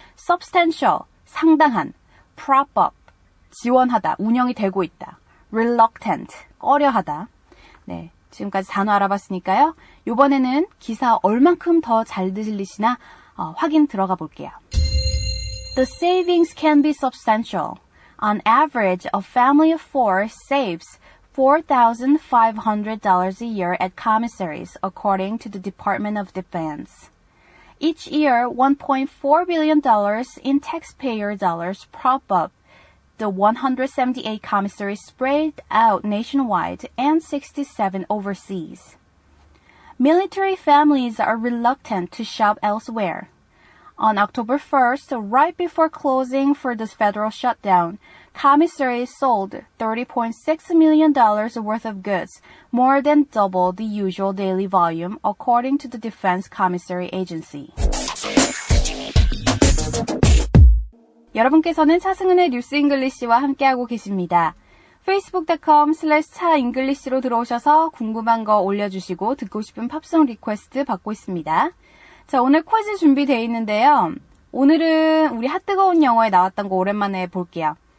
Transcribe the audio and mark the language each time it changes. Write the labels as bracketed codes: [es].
[ko] substantial, 상당한, prop up, 지원하다, 운영이 되고 있다. reluctant, 꺼려하다. 네, 지금까지 단어 알아봤으니까요. 이번에는 기사 얼만큼 더 잘 들리시나 확인 들어가 볼게요. [en] The savings can be substantial. On average, a family of 4 saves $4,500 a year at commissaries, according to the Department of Defense. Each year, $1.4 billion in taxpayer dollars prop up the 178 commissaries spread out nationwide and 67 overseas. Military families are reluctant to shop elsewhere. On October 1st, right before closing for the federal shutdown, commissaries sold $30.6 million worth of goods, more than double the usual daily volume, according to the Defense Commissary Agency. [ko] 여러분께서는 차승은의 뉴스 잉글리시와 함께하고 계십니다. facebook.com/차잉글리시로 들어오셔서 궁금한 거 올려주시고 듣고 싶은 팝송 리퀘스트 받고 있습니다. 자, 오늘 퀴즈 준비되어 있는데요. 오늘은 우리 핫뜨거운 영어에 나왔던 거 오랜만에 볼게요.